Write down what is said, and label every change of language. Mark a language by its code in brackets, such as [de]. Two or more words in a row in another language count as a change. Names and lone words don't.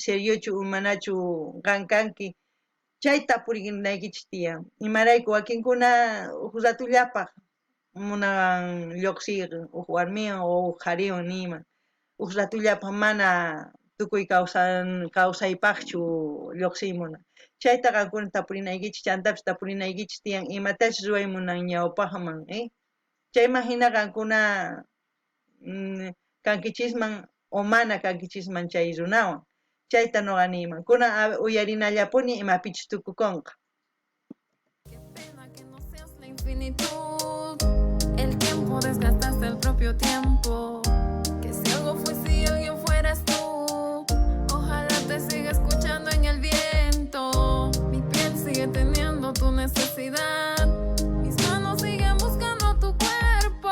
[qu] seriochu manachu qankanki chay tapurinaykichis tiyan imarayku wakinkuna huk ratullapaq munan lluqsiyqa huk warmiwan o huk qhariwan nima huk ratullapaq mana tukuy kawsaypaqchu lluqsimunan chayta qankuna tapurinaykichis chayantapis tapurinaykichis tiyan imatachis ruwaymunan ñawpaqman chayman hina qankuna kankichisman o mana kankichisman chay runawan chayta noqa niyman kunan uyarinallapuni imapichis tukukunqa. [es] Qué pena que no seas la infinitud. El tiempo desgastaste el propio tiempo. Que si algo fue si alguien fueras tú. Ojalá te siga escuchando en el viento. Mi piel sigue teniendo tu necesidad. Mis manos siguen buscando tu cuerpo.